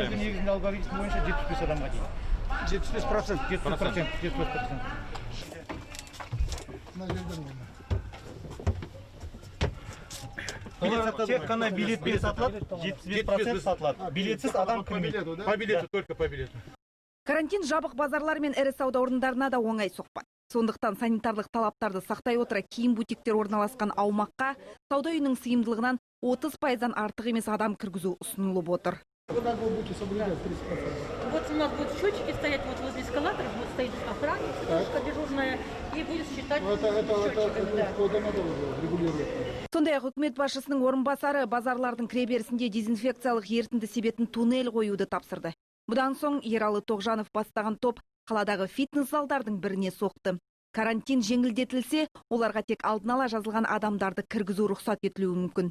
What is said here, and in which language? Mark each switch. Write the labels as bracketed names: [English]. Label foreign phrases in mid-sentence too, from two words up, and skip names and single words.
[Kazakh] Ал енді негізінде алгоритм бойынша 75 адамға дейін. 75%. Мына жерден болды. Тек қана билетпен сатылады, 75% сатылады. Билетсіз адам кірмейді. [Russian] По билету, только по билету. [Kazakh] Карантин жабық базарлар мен ірі сауда орындарына да оңай соқпады. Сондықтан санитарлық талаптарды сақтай отыра киім бутиктер орналасқан аумаққа сауда үйінің сыйымдылығынан 30%-дан артық емес адам кіргізу ұсынылып отыр. [Russian] Вы как вы будете соблюдать 30%? Вот у нас будут счетчики стоять вот возле эскалаторов, вот стоит охранник, девушка дежурная, и будет считать счетчиками. Да. Это надо регулировать. [Kazakh] Сондай-ақ үкімет басшысының орынбасары базарлардың кіреберісінде дезинфекциялық ерітінді себетін туннель қоюды тапсырды. Бұдан соң Ералы Тоғжанов бастаған топ қаладағы фитнес залдардың біріне соқты. Карантин жеңілдетілсе, оларға тек алдын ала жазылған адамдарды кіргізу рұқсат етілуі мүмкін.